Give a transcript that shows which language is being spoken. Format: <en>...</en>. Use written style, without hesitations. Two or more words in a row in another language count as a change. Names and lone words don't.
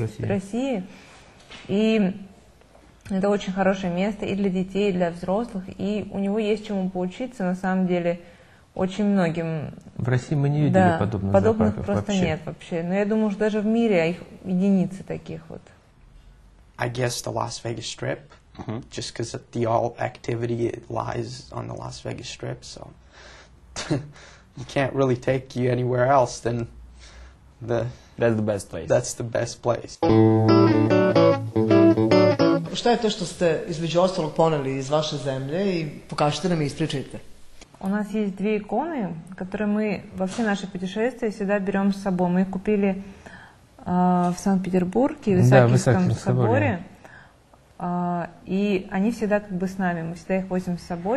<ru>России. И это очень хорошее место и для детей, и для взрослых. И у него есть чему поучиться, на самом деле, очень многим. В России мы не видели подобных зоопарков просто вообще. нет вообще. Но я думаю, что даже в мире их единицы таких вот.</ru> <en>I guess the Las Vegas Strip, just because the all activity lies on the Las Vegas Strip, so you can't really take you anywhere else than That's the best place. That's the best place.</en> <sr>Šta je to što ste između ostalog poneli из vaše zemlje и покажите нам и ispričajte?</sr> <ru>У нас есть 2 иконы, которые мы во все наши путешествия всегда берем с собой. Мы их купили в Санкт-Петербурге, в Исаакиевском соборе. И они всегда как бы с нами, мы всегда их возим с собой.</ru>